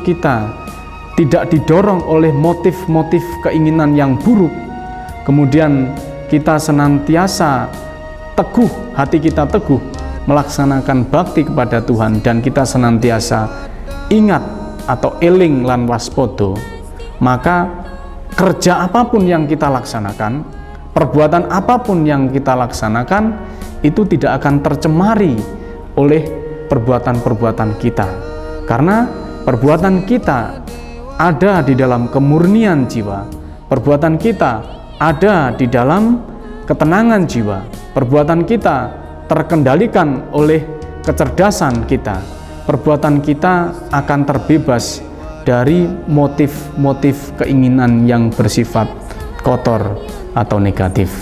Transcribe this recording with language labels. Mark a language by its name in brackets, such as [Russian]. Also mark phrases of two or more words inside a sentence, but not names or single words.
[Indonesian] kita tidak didorong oleh motif-motif keinginan yang buruk, kemudian kita senantiasa teguh, hati kita teguh melaksanakan bakti kepada Tuhan, dan kita senantiasa ingat atau [Javanese] eling lan waspodo, [Indonesian] maka kerja apapun yang kita laksanakan, perbuatan apapun yang kita laksanakan, itu tidak akan tercemari oleh perbuatan-perbuatan kita, karena perbuatan kita ada di dalam kemurnian jiwa, perbuatan kita ada di dalam ketenangan jiwa, perbuatan kita terkendalikan oleh kecerdasan kita, perbuatan kita akan terbebas dari motif-motif keinginan yang bersifat kotor atau negatif.